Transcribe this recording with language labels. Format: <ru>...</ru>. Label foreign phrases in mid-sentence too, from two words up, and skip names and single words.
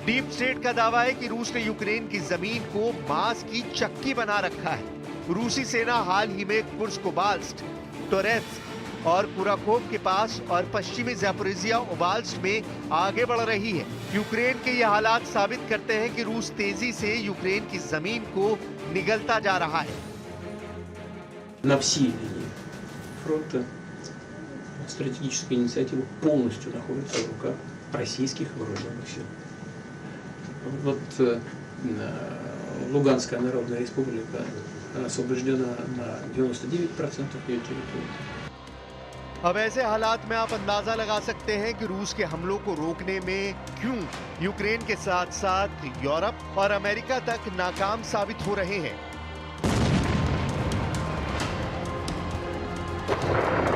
<hi>डीप स्टेट का दावा है कि रूस ने यूक्रेन की जमीन को मांस की चक्की बना रखा है। रूसी सेना हाल ही में कुर्स्क ओब्लास्ट, टोरेत्स्क और कुराकोव के पास और पश्चिमी ज़ापोरिज़िया ओब्लास्ट में आगे बढ़ रही है। यूक्रेन के ये हालात साबित करते हैं कि रूस तेजी से यूक्रेन की जमीन को निगलता जा रहा है।</hi> <ru>На всей линии фронта стратегическая инициатива полностью находится в руках российских вооруженных сил. Вот Луганская Народная Республика освобождена на 99% ее территории.</ru> <hi>अब ऐसे हालात में आप अंदाजा लगा सकते हैं कि रूस के हमलों को रोकने में क्यों यूक्रेन के साथ साथ यूरोप और अमेरिका तक नाकाम साबित हो रहे हैं।</hi>